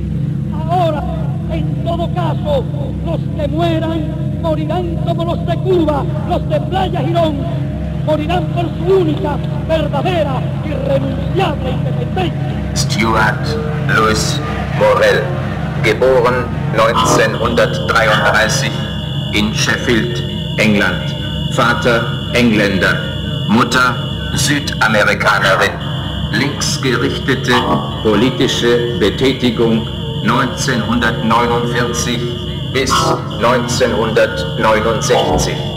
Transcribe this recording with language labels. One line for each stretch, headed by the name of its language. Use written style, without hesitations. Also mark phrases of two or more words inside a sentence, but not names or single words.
Spanish: Ahora, en todo caso, los que mueran morirán como los de Cuba, los de Playa Girón, morirán por su única, verdadera, irrenunciable independencia.
German: Stuart Louis Morrell, geboren 1933 in Sheffield, England. Vater Engländer, Mutter Südamerikanerin. Linksgerichtete politische Betätigung 1949 bis 1969.